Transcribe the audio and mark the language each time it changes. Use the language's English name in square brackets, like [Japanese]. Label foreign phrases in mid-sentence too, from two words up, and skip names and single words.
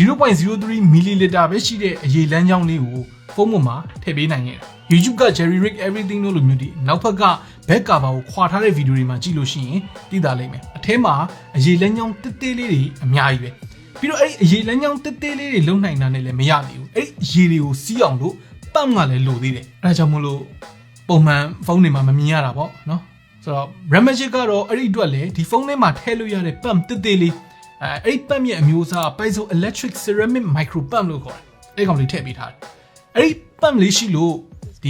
[Burmese] 0.03 milliliter ပဲရှိတဲ့အရေလမ်းကြောင်းလေးကိုဖုန်းပေါ်မှာထည့်ပေးနိုင်ခဲ့တာ YouTube က Jerry Rig everything လို့လိုမျိုးဒီနောက်ဘက်က [English] back cover [Burmese] ကိုခွာထားတဲ့ဗီဒီယိုတွေမှာကြည့်လို့ရှိရင်သိတာလိမ့်မယ်အထဲမှာအရေလမ်းကြောင်းတစ်သေးလေးတွေအများကြီးပဲပြီးတော့အဲ့ဒီအရေလမ်းကြောင်းတစ်သေးလေးတွေလုံနိုင်တာနဲ့လည်းမရသေးဘူးအဲ့ဒီအရေတွေကိုစီးအောင်လို့ပတ်ကလည်း လိုသေးတယ်အဲ့ဒါကြောင့်မလို့ပုံမှန်ဖုန်းတွေမှာမမြင်ရတာပေါ့နော်ဆိုတော့ Ramagic ကတော့အဲ့ဒီအတွက်လည်းဒီဖုန်းထဲမှာထည့်လို့ရတဲ့ပတ်တစ်သေးလေးအဲ့ဒီပတ်ရဲ့အမျိုးအစား [English] Piezo Electric Ceramic Micro Pump [Burmese] လို့ခေါ်တယ်အဲ့ကောင်လေးထည့်ပေးထားတယ်အဲ့ဒီပတ်လေးရှိလို့ဒီ